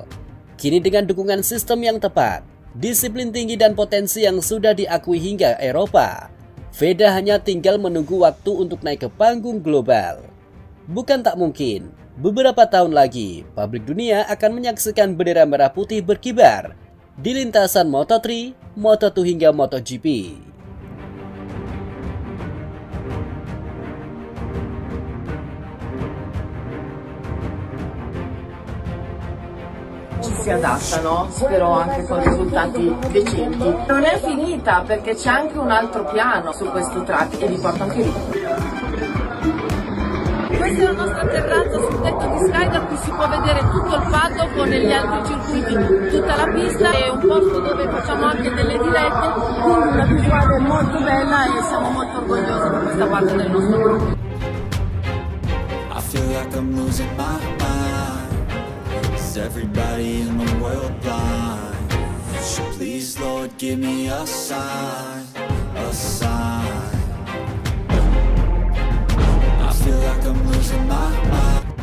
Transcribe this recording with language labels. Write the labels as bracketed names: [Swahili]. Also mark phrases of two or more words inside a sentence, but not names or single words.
[Indonesian] Kini dengan dukungan sistem yang tepat, disiplin tinggi dan potensi yang sudah diakui hingga Eropa, VEDA hanya tinggal menunggu waktu untuk naik ke panggung global. Bukan tak mungkin, beberapa tahun lagi, publik dunia akan menyaksikan bendera merah putih berkibar di lintasan Moto3, Moto2 hingga MotoGP. [Italian] Ci si adattano, spero anche con risultati decenti. Non è finita perché c'è anche un altro piano su questo track e vi porto anche lì. Questo è il nostro atterraggio sul tetto di Sky da cui si può vedere tutto il paddock con gli altri circuiti, tutta la pista, è un posto dove facciamo anche delle dirette, quindi una visuale molto bella e siamo molto orgogliosi di questa parte del nostro gruppo. [English] I feel like I'm losing my mind. Everybody in the world blind? So please, Lord, give me a sign, a sign. I feel like I'm losing my mind.